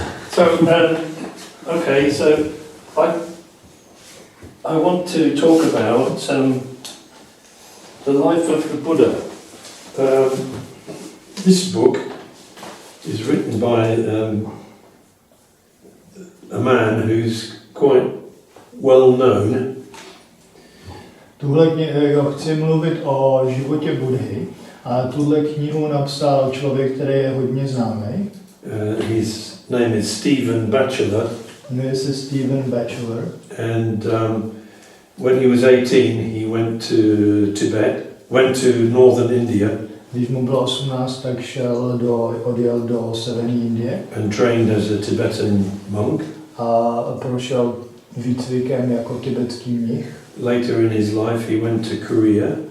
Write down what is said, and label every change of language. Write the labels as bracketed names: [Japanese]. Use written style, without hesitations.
[English] So, okay, so I want to talk about the life of the Buddha. This book is written by a man who's quite well known. [Czech] Chci mluvit o životě Budhy a tuhle knihu napsal člověk, který je hodně známý. [English] His name is Stephen Batchelor. [Czech] Jmenuje se Stephen Batchelor. [English] And when he was 18, he went to Tibet, went to northern India. [Czech] Když mu bylo 18, tak odjel do severní Indie. [English] And trained as a Tibetan monk. [Czech] A prošel výcvikem jako tibetský mnich. [English] Later in his life, he went to Korea.